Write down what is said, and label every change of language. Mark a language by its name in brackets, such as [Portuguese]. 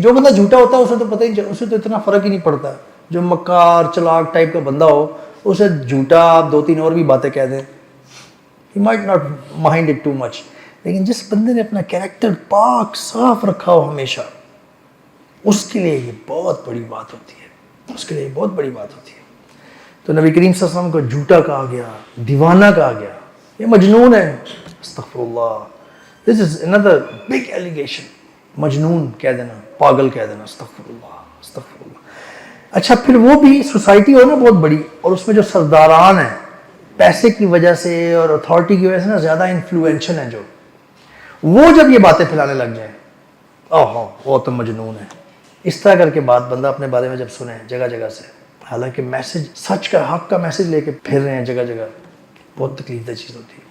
[Urdu] جو بندہ جھوٹا ہوتا ہے اسے تو پتہ ہی, اسے تو اتنا فرق ہی نہیں پڑتا. جو مکار چلاک ٹائپ کا بندہ ہو, اسے جھوٹا آپ 2-3 اور بھی باتیں کہہ دیں, [English] he might not mind it too much. [Urdu] لیکن جس بندے نے اپنا کیریکٹر پاک صاف رکھا ہو ہمیشہ, اس کے لیے یہ بہت بڑی بات ہوتی ہے, اس کے لیے بہت بڑی بات ہوتی ہے. تو نبی کریم صلی اللہ علیہ وسلم کو جھوٹا کہا گیا, دیوانہ کہا گیا, یہ مجنون ہے. [English] استغفر اللہ, this is another big allegation. [Urdu] مجنون کہہ دینا, پاگل کہہ دینا, استغفر اللہ, استغفر اللہ. اچھا, پھر وہ بھی سوسائٹی ہو نا بہت بڑی, اور اس میں جو سرداران ہیں پیسے کی وجہ سے اور اتھارٹی کی وجہ سے نا زیادہ انفلوئنشل ہیں, جو وہ جب یہ باتیں پھیلانے لگ جائیں, اوہ وہ تو مجنون ہے. اس طرح کر کے بات بندہ اپنے بارے میں جب سنے جگہ جگہ سے, حالانکہ میسج سچ کا, حق کا میسج لے کے پھر رہے ہیں جگہ جگہ, بہت تکلیف دہ چیز ہوتی ہے.